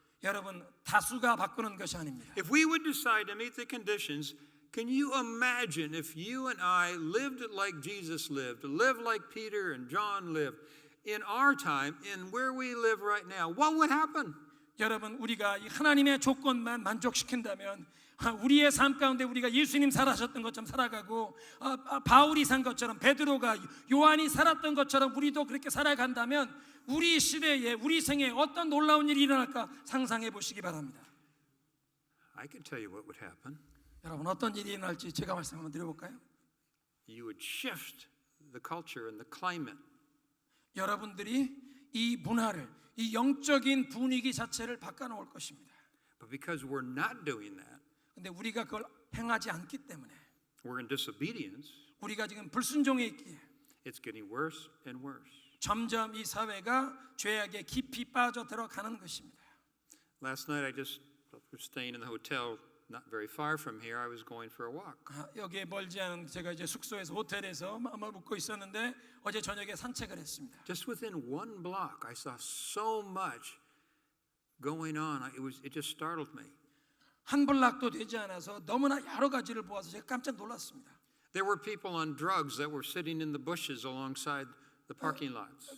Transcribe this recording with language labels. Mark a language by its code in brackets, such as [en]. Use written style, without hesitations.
[ko] 여러분 다수가 바꾸는 것이 아닙니다. [en] If we would decide to meet the conditions, can you imagine if you and I lived like Jesus lived, lived like Peter and John lived in our time, in where we live right now? What would happen? [ko] 여러분 우리가 이 하나님의 조건만 만족시킨다면 우리의 삶 가운데 우리가 예수님 살아셨던 것처럼 살아가고 바울이 산 것처럼 베드로가 요한이 살았던 것처럼 우리도 그렇게 살아간다면 우리 시대에 우리 생에 어떤 놀라운 일이 일어날까 상상해 보시기 바랍니다. [en] I can tell you what would happen. [ko] 여러분 어떤 일이 일어날지 제가 말씀 한번 드려볼까요? [en] You would shift the culture and the climate. [ko] 여러분들이 이 문화를 이 영적인 분위기 자체를 바꿔놓을 것입니다. [en] But because we're not doing that, [ko] 근데 우리가 그걸 행하지 않기 때문에 [en] we're in disobedience, [ko] 우리가 지금 불순종에 있기에 [en] it's getting worse and worse. [ko] 점점 이 사회가 죄악에 깊이 빠져 들어가는 것입니다. [en] Last night I just was staying in the hotel not very far from here. I was going for a walk. [ko] 여기에 멀지 않은 제가 이제 숙소에서 호텔에서 묵고 있었는데 어제 저녁에 산책을 했습니다. [en] Just within one block, I saw so much going on. It just startled me. [ko] 한 블락도 되지 않아서 너무나 여러 가지를 보아서 제가 깜짝 놀랐습니다. [en] There were people on drugs that were sitting in the bushes alongside the parking lots.